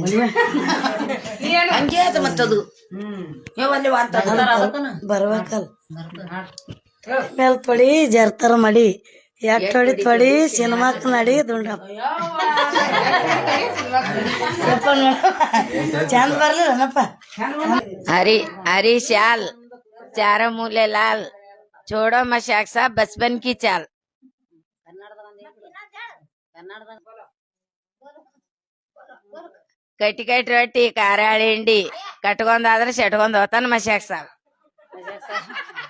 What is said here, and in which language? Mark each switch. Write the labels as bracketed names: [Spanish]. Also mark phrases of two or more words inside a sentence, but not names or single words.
[Kannada] ಹಂಗೆ ಆತ ಮತ್ತದು ಬರ್ಬೇಕಲ್. ಮೇಲ್ ತೊಡಿ ಜರ್ತರ್ ಮಡಿ ಎಟ್ ತೊಡಿ ತೊಡಿ ಸಿನಿಮಾಕ್ ನಡಿ ದುಂಡಪ್ಪ. ಚಂದ ಬರ್ಲಿಲ್ಲನಪ್ಪ. [Hindi] हरी हरी शाल चारों मूले लाल छोड़ो मशाक सा बचपन की चाल. [Kannada] ಕಟ್ಟಿ ಕಟ್ಟಿ ರೊಟ್ಟಿ ಖಾರ ಹಿಂಡಿ ಕಟ್ಕೊಂಡ್ ಆದ್ರೆ ಸೆಟ್ಕೊಂಡ್ ಹೋತಾನ ಮಶಾಕ್ ಸಾಬ್.